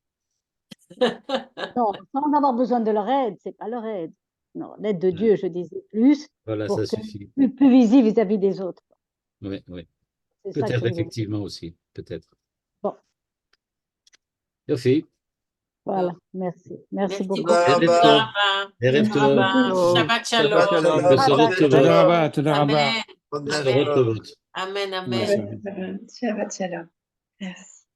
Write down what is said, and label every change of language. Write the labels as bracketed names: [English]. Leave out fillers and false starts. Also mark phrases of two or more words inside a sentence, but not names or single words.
[French] Non, sans avoir besoin de leur aide, c'est pas leur aide. Non, l'aide de Ouais. Dieu, je disais plus, Voilà, pour ça que suffit. plus visible vis-à-vis des autres. Oui, oui. C'est ça que Peut-être je voulais. effectivement aussi, peut-être. Bon. Yofi. Voilà, merci. Merci beaucoup. [Hebrew] Tודה [French] beaucoup. [Hebrew] רבה. תודה רבה. ערב תודה טוב. רבה. שבת שלום. שבת שלום. בשורות טובות. תודה רבה, תודה רבה. אמן. בשורות בשורות טובות. אמן, אמן. [French] Merci. [Hebrew] שבת שלום. [French] Merci.